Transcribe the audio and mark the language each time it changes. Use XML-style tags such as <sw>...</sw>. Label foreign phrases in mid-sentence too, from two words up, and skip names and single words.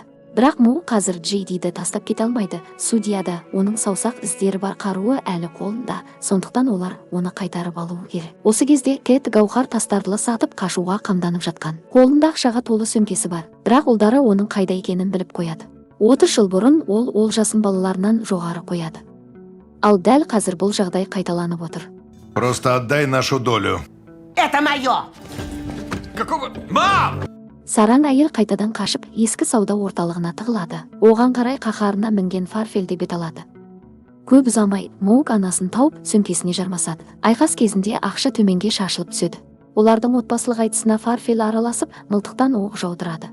<kk>Бірақ Моук қазір Джейдиді тастап кете алмайды. Судьяда оның саусақ іздері бар қаруы әлі қолында, сондықтан олар оны қайтарып алуы керек. Осы кезде Кэт гауһар тастарды сатып қашуға қамданып жатқан. Қолында ақшаға толы сөмкесі бар, бірақ ұлдары оның қайда екенін біліп қояды. 30 жыл бұрын ол олжасын балаларынан жоғары қояды. Ал дәл қазір бұл жағдай қайталанып отыр.</kk> <ru>Просто отдай нашу долю. Это мое! Какого? Мам!</ru> <kk>Сараң әйел қайтадан қашып, ескі сауда орталығына тығылады. Оған қарай қаһарына мінген Фарфел де бет алады. Көп ұзамай Моук анасын тауып сөмкесіне жармасады. Айқас кезінде ақша төменге шашылып түседі. Олардың отбасылық айтысына Фарфел араласып, мылтықтан оқ жаудырады.</kk>